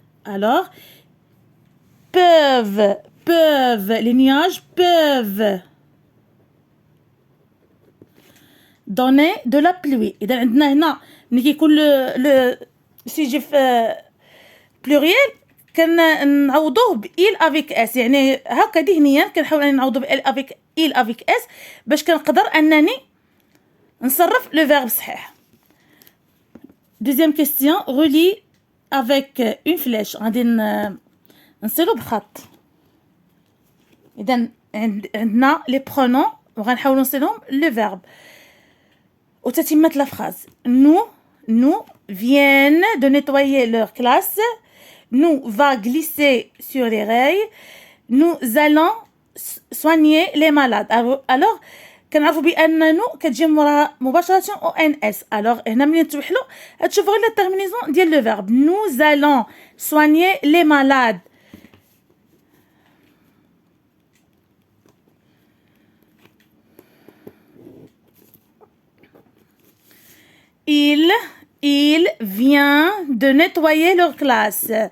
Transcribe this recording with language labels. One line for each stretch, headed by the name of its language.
French: Alors peuvent les nuages peuvent donner de la pluie.
Arabic: إذا عندنا هنا ملي كيكون لو سيجي في بلوريال كنعوضوه ب il avec s. يعني هكا ذهنيا كنحاول اني نعوضو ب
French: il avec s
Arabic: باش كنقدر انني نصرف لو فيرب صحيح.
French: Deuxième question, relie avec une flèche.
Arabic: غادي نصيلو بخط. إذا عندنا لي برونون وغنحاولوا نصيلهم لو فيرب. وتتمة لا فراز.
French: Nous viennent de nettoyer leur classe. Nous va glisser sur les rails. Nous allons soigner les malades.
Arabic: Alors كنعرفوا بان نو كتجي موراها مباشره او ان اس. الوغ هنا ملي نتوحلوا غتشوفوا غير لا تيرمينيزون ديال لو فيرب.
French: nous allons soigner les malades. il vient de nettoyer leur classe.